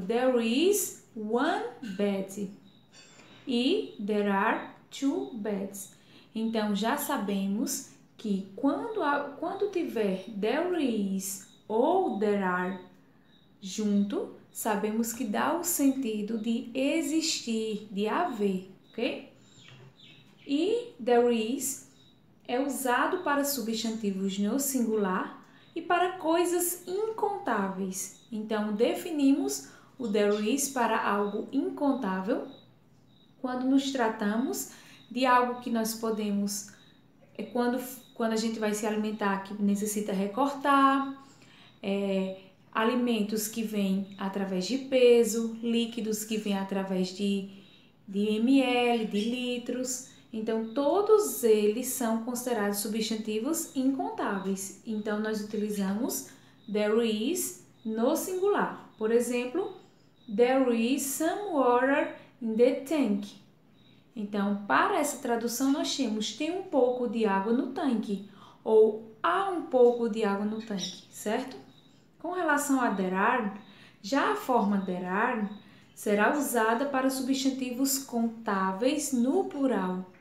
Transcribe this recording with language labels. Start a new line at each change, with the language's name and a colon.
English: There is one bed e there are two beds.
Portuguese: Então, já sabemos que quando tiver there is ou there are junto, sabemos que dá o sentido de existir, de haver, ok? E there is é usado para substantivos no singular e para coisas incontáveis. Então, definimos o there is para algo incontável quando nos tratamos de algo que nós podemos, quando a gente vai se alimentar que necessita recortar, alimentos que vêm através de peso, líquidos que vêm através de ml, de litros. Então, todos eles são considerados substantivos incontáveis. Então, nós utilizamos there is no singular. Por exemplo,
English: there is some water in the tank.
Portuguese: Então, para essa tradução, nós temos tem um pouco de água no tanque ou há um pouco de água no tanque, certo? Com relação a there are, já a forma there are será usada para substantivos contáveis no plural.